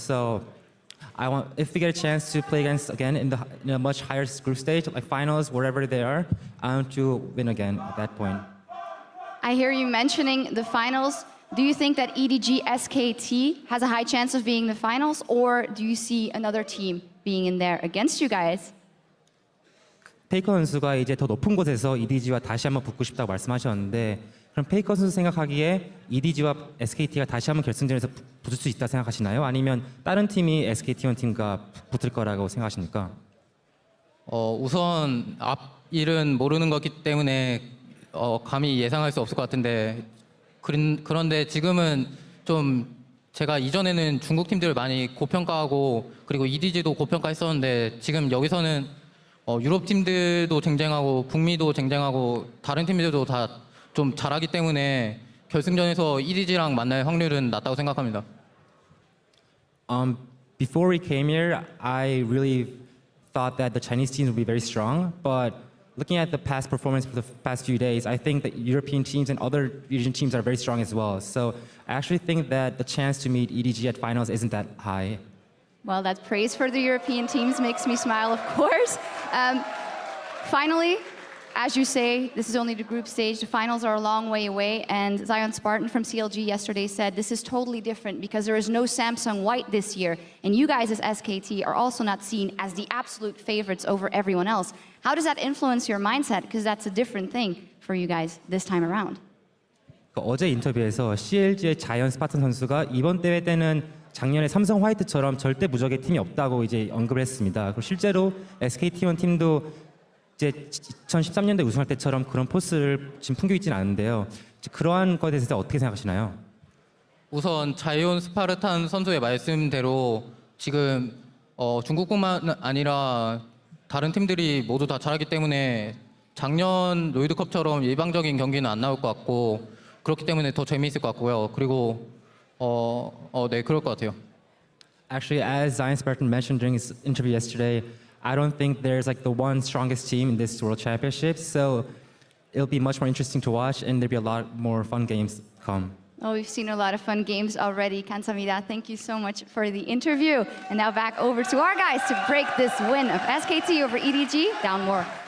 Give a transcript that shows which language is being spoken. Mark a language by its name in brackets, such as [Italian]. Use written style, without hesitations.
[English] So, if we get a chance to play against again in a much higher group stage, like finals, wherever they are, I want to win again at that point. I hear you mentioning the finals. Do you think that EDG SKT has a high chance of being in the finals, or do you see another team being in there against you guys? [Korean] 페이커 선수가 이제 더 높은 곳에서 EDG와 다시 한번 붙고 싶다고 말씀하셨는데 그럼 페이커 선수 생각하기에 EDG와 SKT가 다시 한번 결승전에서 붙을 수 있다 생각하시나요? 아니면 다른 팀이 SKT1 팀과 붙을 거라고 생각하십니까? 우선 앞일은 모르는 거기 때문에 감히 예상할 수 없을 것 같은데 그런데 지금은 좀 제가 이전에는 중국 팀들을 많이 고평가하고 그리고 EDG도 고평가했었는데 지금 여기서는 유럽 팀들도 쟁쟁하고 북미도 쟁쟁하고 다른 팀들도 다 좀 잘하기 때문에 결승전에서 EDG랑 만날 확률은 낮다고 생각합니다. [English] Before we came here, I really thought that the Chinese teams would be very strong, but looking at the past performance for the past few days, I think that European teams and other region teams are very strong as well. So I actually think that the chance to meet EDG at finals isn't that high. Well, that praise for the European teams makes me smile, of course. Finally, as you say, this is only the group stage. The finals are a long way away. And Zion Spartan from CLG yesterday said this is totally different because there is no Samsung White this year. And you guys as SKT are also not seen as the absolute favorites over everyone else. How does that influence your mindset? Because that's a different thing for you guys this time around. [Korean] 어제 인터뷰에서 CLG의 자이언 스파탄 선수가 이번 대회 때는 작년에 삼성 화이트처럼 절대 무적의 팀이 없다고 이제 언급을 했습니다. 그리고 실제로 SKT1 팀도 이제 2013년대 우승할 때처럼 그런 포스를 지금 풍기고 있지는 않은데요. 그러한 것에 대해서 어떻게 생각하시나요? 우선 자이온 스파르탄 선수의 말씀대로 지금 중국뿐만 아니라 다른 팀들이 모두 다 잘하기 때문에 작년 롤드컵처럼 일방적인 경기는 안 나올 것 같고 그렇기 때문에 더 재미있을 것 같고요. 그리고 네, 그럴 것 같아요. [English] Actually, as Zion Spartan mentioned during his interview yesterday, I don't think there's like the one strongest team in this World Championship. So it'll be much more interesting to watch, and there'll be a lot more fun games come. Oh, we've seen a lot of fun games already. [Korean] 감사합니다. [English] Thank you so much for the interview. And now back over to our guys to break this win of SKT over EDG down more.